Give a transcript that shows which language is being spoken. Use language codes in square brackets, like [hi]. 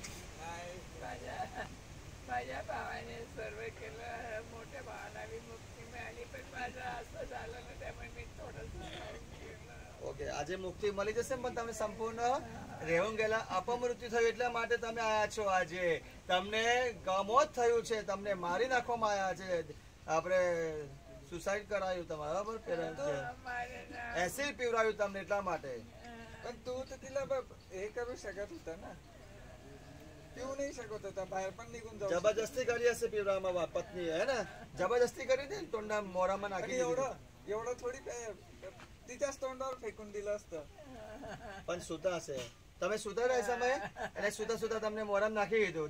[mr] माझ्या भावाने सर्व केलं. मोठ्या भावाला बी मुक्ती मिळाली पण माझं असं झालं ना त्यामुळे मी थोडंसं [gu] ઓકે આજે મુક્તિ મળી જશે પણ તમે સંપૂર્ણ રહેવું ગયેલા અપમૃત્યુ થયું એટલા માટે તમે આયા છો. આજે તમને મોત થયું છે. તમને મારી નાખવામાં આવ્યા છે. આપણે સુસાઇડ કરાયું તમારા બરાબર પેરેન્ટ્સ એસિડ પીવરાયું તમને એટલા માટે. [mr] पण तू तर तिला हे करू शकत होता ना. पिऊ नाही शकत होता. बाहेर पण निघून जाऊ शकत. [gu] જબરજસ્તી કરી હશે પીવરાવામાં પત્ની હે ને. જબરજસ્તી કરી હતી ને તોંડા મોરામાં [mr] आणि [gu] નાખી દીધું. [mr] एवढं थोडी तिच्याच तोंडावर फेकून दिलं असतं. [gu] પણ સુતા હશે. તમે સુતા રહ્યા સમયે અને સુતા સુતા તમને મોરામાં નાખી દીધું.